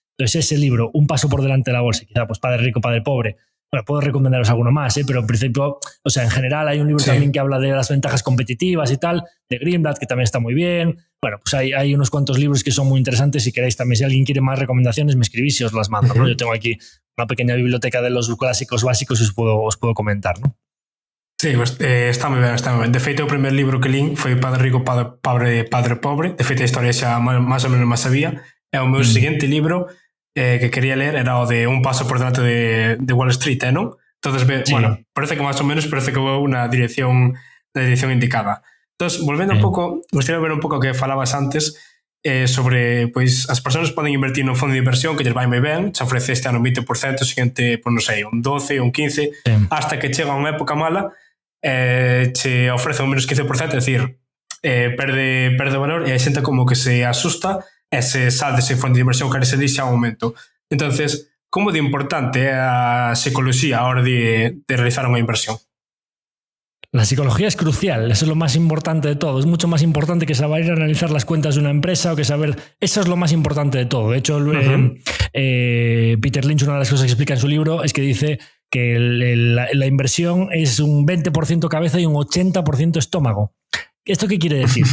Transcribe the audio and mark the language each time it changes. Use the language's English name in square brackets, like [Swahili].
[Spanish] Entonces, ese libro, Un paso por delante de la bolsa, quizá pues Padre Rico, Padre Pobre, bueno, puedo recomendaros alguno más, pero en principio, o sea, en general hay un libro también que habla de las ventajas competitivas y tal, de Greenblatt, que también está muy bien. Bueno, pues hay unos cuantos libros que son muy interesantes. Si queréis también, si alguien quiere más recomendaciones, me escribís y os las mando, ¿no? Yo tengo aquí una pequeña biblioteca de los clásicos básicos y os puedo comentar, ¿no? [Galician] Sí, pues, está moi ben, está moi ben. De feito, o primer libro que lín foi Padre Rico, Padre Pobre. De feito, a historia xa máis ou menos máis sabía. E o meu seguinte libro que quería ler era o de Un paso por delante de Wall Street, non? Entonces, bueno, parece que máis ou menos parece que vou na dirección indicada. Entonces, volvendo un pouco, gostaria de ver un pouco o que falabas antes sobre, pois, as persoas poden invertir no fondo de inversión que lles vai moi ben, se ofrece este ano 20%, o seguinte, pois non sei, un 12, un 15, hasta que chega unha época mala che ofrece un menos 15%, é dicir, perde valor e a xente como que se asusta e se sal dese fondo de inversión que se dixe a un momento. Entonces, como de importante é a psicología a hora de realizar unha inversión? [Spanish] La psicología es crucial, eso es lo más importante de todo. Es mucho más importante que saber analizar las cuentas de una empresa o que saber... Eso es lo más importante de todo. De hecho, Peter Lynch, una de las cosas que explica en su libro es que dice que la inversión es un 20% cabeza y un 80% estómago. ¿Esto qué quiere decir?